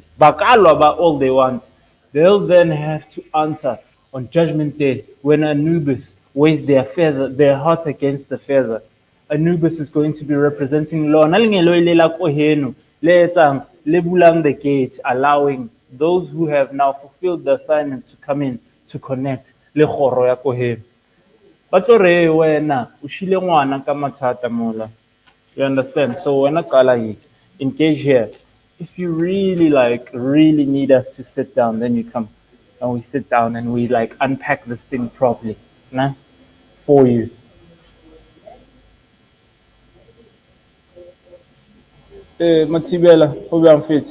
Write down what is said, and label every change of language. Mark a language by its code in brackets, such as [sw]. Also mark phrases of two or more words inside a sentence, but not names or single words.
[en] Bakalo about all they want. They'll then have to answer on Judgment Day when Anubis weighs their heart against the feather. Anubis is going to be representing law. The gate, allowing those who have now fulfilled the assignment to come in to connect. [tn] Le kgoro ya ko heno. Ba tlo re wena o shile ngwana ka mathata mola. [en] You understand? So when I engage here, if you really need us to sit down, then you come and we sit down and we like unpack this thing properly, nah, for you. Matibela, hope I'm fit.